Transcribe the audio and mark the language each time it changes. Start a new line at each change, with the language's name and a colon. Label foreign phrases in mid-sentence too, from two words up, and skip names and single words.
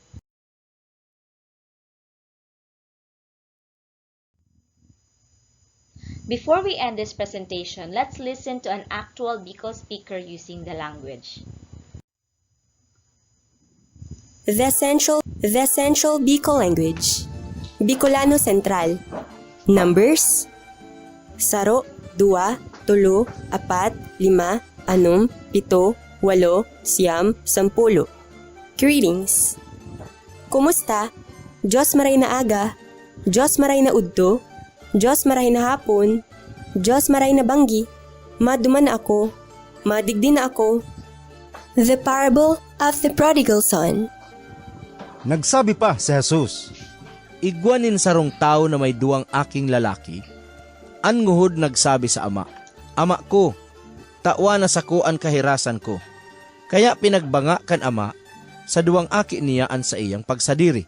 English: Before we end this presentation, let's listen to an actual Bicol speaker using the language. The essential Bicol language. Bicolano Central. Numbers: 0, 2, 3, 4, 5, 6, 7, 8, 9, 10. Greetings. Kumusta?
Bikol: Diyos maray na aga, Diyos maray na udto, Diyos maray na hapon, Diyos maray na banggi, maduman ako, madigdi na ako.
English: The parable of the prodigal son.
Bikol: Nagsabi pa si Jesus, igwanin sarong tao na may duwang aking lalaki. An nguhod nagsabi sa ama, Ama ko, tawa na sako an kahirasan ko. Kaya pinagbanga kan ama, sa duwang aki niya an sa iyang pagsadiri.